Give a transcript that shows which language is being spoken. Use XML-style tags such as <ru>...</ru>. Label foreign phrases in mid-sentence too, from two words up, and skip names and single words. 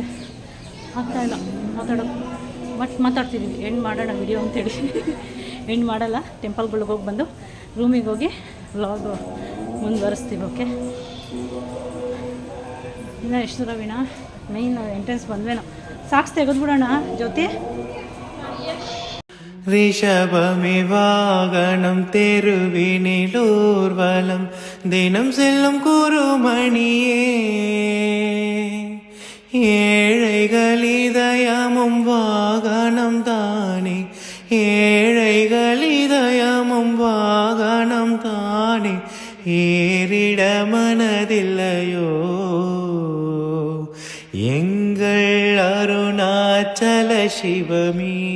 <kn>ಆಗ್ತಾಯಿಲ್ಲ ಮಾತಾಡೋದು, ಬಟ್ ಮಾತಾಡ್ತಿದ್ದೀವಿ. ಎಂಡ್ ಮಾಡೋಣ ವಿಡಿಯೋ ಅಂತೇಳಿ ಎಂಡ್ ಮಾಡಲ್ಲ. ಟೆಂಪಲ್ಗಳಿಗೆ ಹೋಗಿ ಬಂದು ರೂಮಿಗೆ ಹೋಗಿ ವ್ಲಾಗ್ ಮುಂದುವರಿಸ್ತೀವಿ. ಓಕೆ, ಇನ್ನು ಎಷ್ಟು ದೂರ ವೀಣಾ?</kn> <en>main entrance</en> <kn>ಬಂದ್ವೇನೋ. ಸಾಕ್ಸ್ ತೆಗೆದ್ಬಿಡೋಣ ಜ್ಯೋತಿ.</kn> <ta>ரிஷபமிவாகணம் தெருவினிலூர்வலம் தினம் செல்லும் குருமணியே ஏழைகள் இதயமும் வாகனம் தானே ஏழைகள் இதயமும் வாகனம் தானே ஏறிட மனதில்லையோ எங்கள் அருணாச்சல சிவமே.</ta>